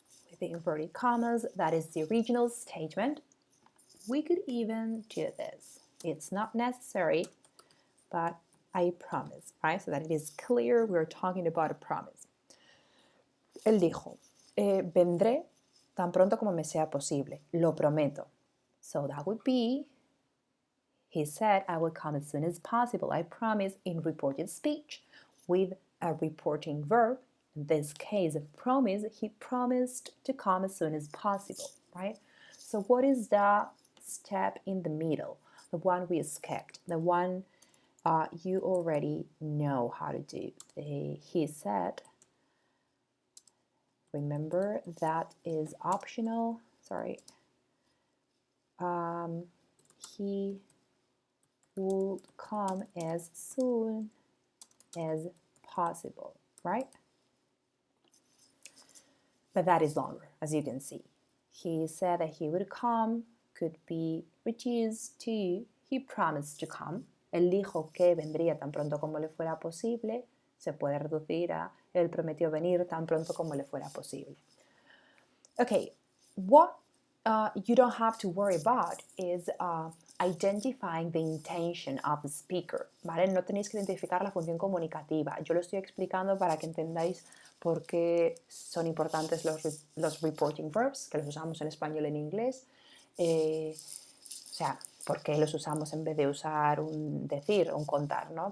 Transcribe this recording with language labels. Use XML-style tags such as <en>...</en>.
<en>With the inverted commas, that is the original statement. We could even do this. It's not necessary, but I promise, right? So that it is clear we're talking about a promise.</en> <es>Él dijo, vendré tan pronto como me sea posible. Lo prometo.</es> <en>So that would be, he said, I will come as soon as possible. I promise in reported speech with a reporting verb. In this case, a promise, he promised to come as soon as possible, right? So what is the step in the middle? The one we skipped, the one you already know how to do. He said, remember that is optional, sorry. He would come as soon as possible, right? But that is longer, as you can see. He said that he would come could be reduced to he promised to come.</en> <es>Él dijo que vendría tan pronto como le fuera posible. Se puede reducir a él prometió venir tan pronto como le fuera posible.</es> <en>Okay, what you don't have to worry about is identifying the intention of the speaker, ¿vale?</en> <es>No tenéis que identificar la función comunicativa. Yo lo estoy explicando para que entendáis por qué son importantes los reporting verbs, que los usamos en español y en inglés. O sea, por qué los usamos en vez de usar un decir, un contar, ¿no?</es>